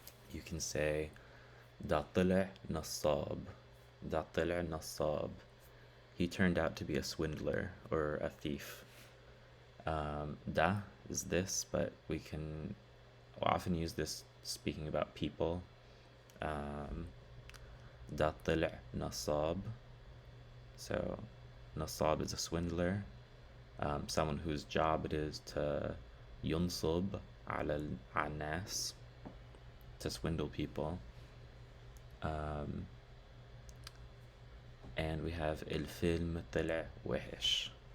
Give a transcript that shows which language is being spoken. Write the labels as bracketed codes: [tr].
[ar] You can say ده طلع نصاب. ده طلع نصاب. [en] He turned out to be a swindler or a thief. Da is this, but we can often use this speaking about people. [ar] Um, ده طلع نصاب. [en] So نصاب is a swindler, someone whose job it is to [ar] ينصب على الناس, [en] to swindle people. And we have [ar] الفيلم طلع وحش.